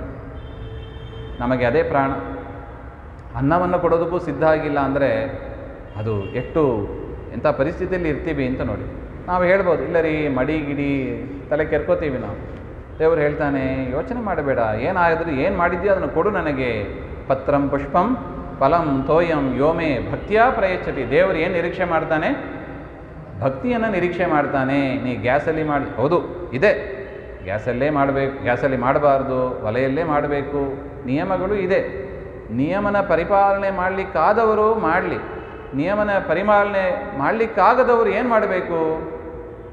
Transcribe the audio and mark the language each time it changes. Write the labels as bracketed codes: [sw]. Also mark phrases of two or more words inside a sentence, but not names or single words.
[kn] ನಮಗೆ ಅದೇ ಪ್ರಾಣ. ಅನ್ನವನ್ನು ಕೊಡೋದಕ್ಕೂ ಸಿದ್ಧ ಆಗಿಲ್ಲ ಅಂದರೆ ಅದು ಎಂಥ ಪರಿಸ್ಥಿತಿಯಲ್ಲಿ ಇರ್ತೀವಿ ಅಂತ ನೋಡಿ. ನಾವು ಹೇಳ್ಬೋದು, ಇಲ್ಲ ರೀ ಮಡಿ ಗಿಡಿ ತಲೆ ಕೆರ್ಕೋತೀವಿ ನಾವು. ದೇವರು ಹೇಳ್ತಾನೆ, ಯೋಚನೆ ಮಾಡಬೇಡ, ಏನಾದರೂ ಏನು ಮಾಡಿದ್ಯೋ ಅದನ್ನು ಕೊಡು ನನಗೆ. [sa] ಪತ್ರಂ ಪುಷ್ಪಂ ಫಲಂ ತೋಯಂ ಯೋಮೇ ಭಕ್ತಿಯ ಪ್ರಯಚ್ಛತಿ. [kn] ದೇವರು ಏನು ನಿರೀಕ್ಷೆ ಮಾಡ್ತಾನೆ? ಭಕ್ತಿಯನ್ನು ನಿರೀಕ್ಷೆ ಮಾಡ್ತಾನೆ. ನೀ ಗ್ಯಾಸಲ್ಲಿ ಮಾಡಿ, ಹೌದು ಇದೆ, ಗ್ಯಾಸಲ್ಲೇ ಮಾಡಬೇಕು, ಗ್ಯಾಸಲ್ಲಿ ಮಾಡಬಾರ್ದು, ಒಲೆಯಲ್ಲೇ ಮಾಡಬೇಕು, ನಿಯಮಗಳು ಇದೆ. ನಿಯಮನ ಪರಿಪಾಲನೆ ಮಾಡಲಿಕ್ಕಾದವರು ಮಾಡಲಿ, ನಿಯಮನ ಪರಿಪಾಲನೆ ಮಾಡಲಿಕ್ಕಾಗದವರು ಏನು ಮಾಡಬೇಕು?